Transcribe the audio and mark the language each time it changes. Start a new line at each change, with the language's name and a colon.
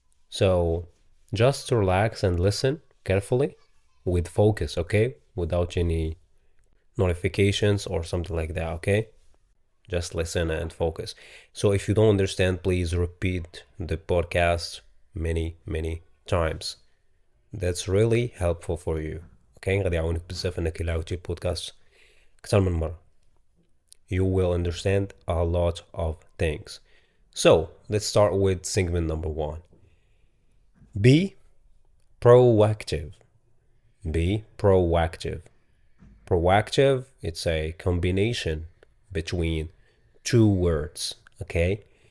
English: So just relax and listen carefully with focus, okay? Without any notifications or something like that, okay? Just listen and focus. So if you don't understand, please repeat the podcast many times. That's really helpful for you, okay?
Arabic: غادي يعاونك بزاف انك إلا عاودتي البودكاست أكثر من مرة.
English: You will understand a lot of things. So let's start with segment number 1. Be proactive. Be proactive. Proactive, it's a combination between 2 words, okay?